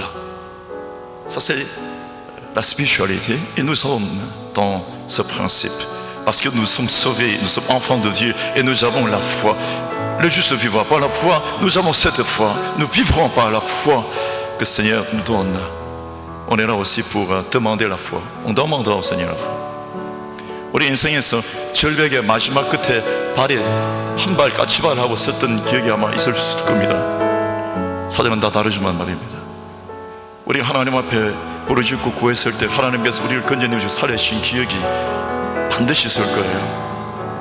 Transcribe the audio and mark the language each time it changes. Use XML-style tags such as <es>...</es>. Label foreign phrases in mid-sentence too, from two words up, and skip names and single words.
<fr>Ça c'est la spiritualité et nous sommes dans ce principe. Parce que nous sommes sauvés, nous sommes enfants de Dieu et nous avons la foi. Le juste vivra par la foi, nous avons cette foi. Nous vivrons par la foi que le Seigneur nous donne. On est là aussi pour demander la foi. On demandera au Seigneur la foi.</fr> <ko>우리 인생에서 절벽의 마지막 끝에 발에 한 발 까치발하고 썼던 기억이 아마 있을 수도 겁니다. 사정은 다 다르지만 말입니다. 우리 하나님 앞에 부르짖고 구했을 때 하나님께서 우리를 건져내주시고 살려주신 기억이 반드시 있을 거예요.</ko>